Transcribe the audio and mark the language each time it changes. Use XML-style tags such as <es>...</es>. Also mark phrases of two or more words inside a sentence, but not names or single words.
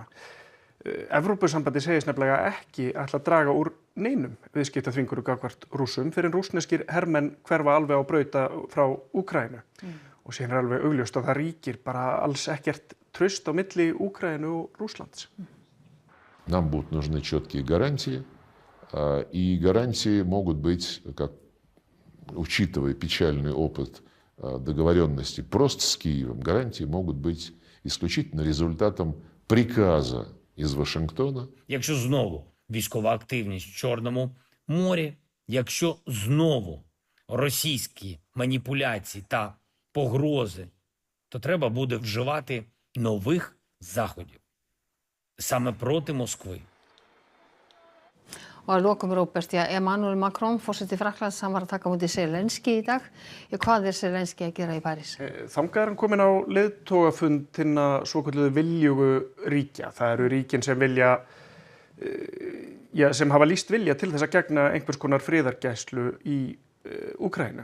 <is>Evrópusambandið segist nefnilega ekki ætla að draga úr neinum viðskiptaþvingunum gagnvart Rússum fyrir en rússneskir hermenn hverfa alveg á brauta frá Úkraínu. Og síðan er alveg augljóst að það ríkir bara alls ekkert traust á milli Úkraínu og Rússlands.</is> <ru>Нам будут нужны четкие гарантии, и гарантии могут быть, как, учитывая печальный опыт договоренности просто с Киевом, гарантии могут быть исключительно результатом приказа із Вашингтона.</ru> <uk>Якщо знову військова активність в Чорному морі, якщо знову російські маніпуляції та погрози, то треба буде вживати нових заходів саме проти Москви.</uk> <is>Og að lokum Róbert, Emmanuel Macron, forseti Frakklands, hann var að taka á móti Zelenski í dag. Hvað er Zelenski að gera í París? Þangað er hann kominn á leiðtogafund hinna svokölluðu viljugu ríkja. Það eru ríkin sem vilja, sem hafa lýst vilja til þess að gegna einhvers konar friðargæslu í Úkraínu.</is>